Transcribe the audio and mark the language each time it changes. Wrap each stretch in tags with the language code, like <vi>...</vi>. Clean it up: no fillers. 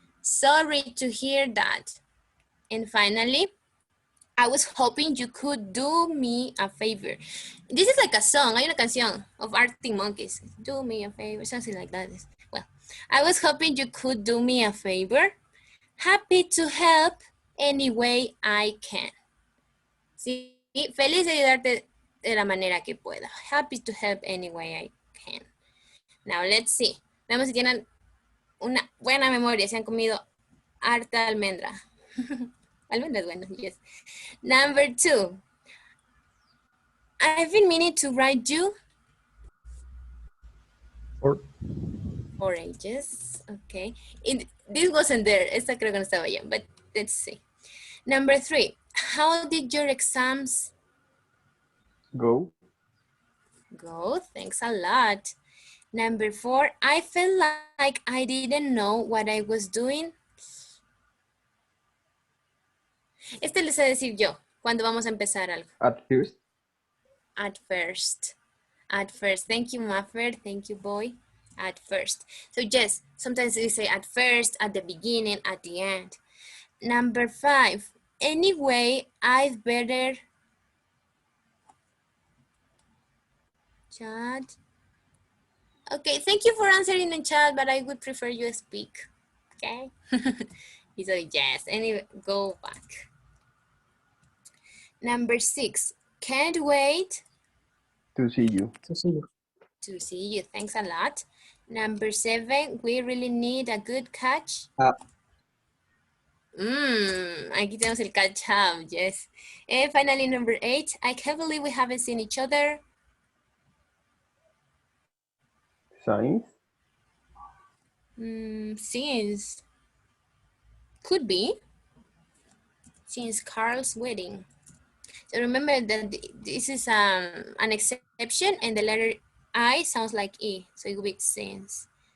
<en>Sorry to hear that. And finally, I was hoping you could do me a favor. This is like a song,</en> <es>hay una canción</es> <en>of Arctic Monkeys. Do me a favor, something like that. Well, I was hoping you could do me a favor. Happy to help any way I can.</en> <es>Sí, feliz de ayudarte de la manera que pueda.</es> <en>Happy to help any way I can. Now, let's see.</en> <es>Veamos si tienen una buena memoria, si han comido harta almendra. Almendras buenas,</es> <en>yes. Number 2. I've been meaning to write you. 4 ages, okay. This wasn't there.</en> <es>Esta creo que no estaba ya,</es> <en>but let's see. Number 3. How did your exams Go. go? Thanks a lot. Number 4. I felt like I didn't know what I was doing.</en> <es>Este les he de decir yo, cuando vamos a empezar algo.</es> <en>At first. At first. At first. Thank you, Maffer. Thank you, boy. At first. So yes, sometimes we say at first, at the beginning, at the end. Number 5. Anyway, I'd better chat. Okay, thank you for answering in chat, but I would prefer you speak. Okay? He said yes. Anyway, go back. Number 6. Can't wait To see you. To see you. to see you. Thanks a lot. Number 7. We really need a good catch.</en> <es>Aquí tenemos el catch up, yes.</es> <en>And finally, number 8. I can't believe we haven't seen each other. Signs. Since, could be, since Carl's wedding. So remember that this is an exception and the letter I sounds like E, so it will be since.</en>